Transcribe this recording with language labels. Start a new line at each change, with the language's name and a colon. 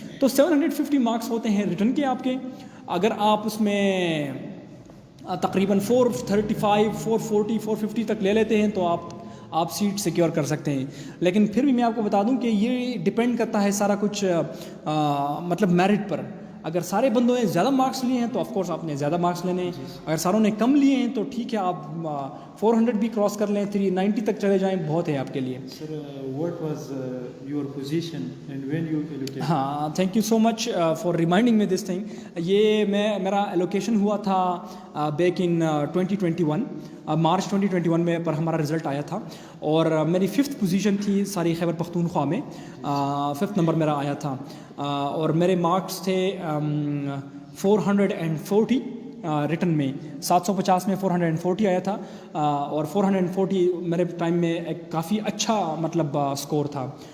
Urdu: تو 750 مارکس ہوتے ہیں ریٹن کے آپ کے. اگر آپ اس میں تقریباً 435, 440, 450 تک لے لیتے ہیں تو آپ سیٹ سیکیور کر سکتے ہیں. لیکن پھر بھی میں آپ کو بتا دوں کہ یہ ڈپینڈ کرتا ہے سارا کچھ مطلب میرٹ پر. اگر سارے بندوں نے زیادہ مارکس لیے ہیں تو آف کورس آپ نے زیادہ مارکس لینے ہیں. اگر ساروں نے کم لیے ہیں تو ٹھیک ہے, آپ 400 بھی کراس کر لیں, 390 تک چلے جائیں, بہت ہے آپ کے لیے.
English: Sir what was your position and when you allocated? ہاں, thank you so much for reminding me this thing.
Urdu: یہ میرا ایلوکیشن ہوا تھا بیک ان 2021, مارچ 2021 میں پر ہمارا رزلٹ آیا تھا, اور میری 5th پوزیشن تھی ساری خیبر پختونخوا میں, 5th نمبر میرا آیا تھا. اور میرے مارکس تھے 440 ریٹن میں, 750 میں 440 آیا تھا, اور 440 میرے ٹائم میں ایک کافی اچھا مطلب اسکور تھا.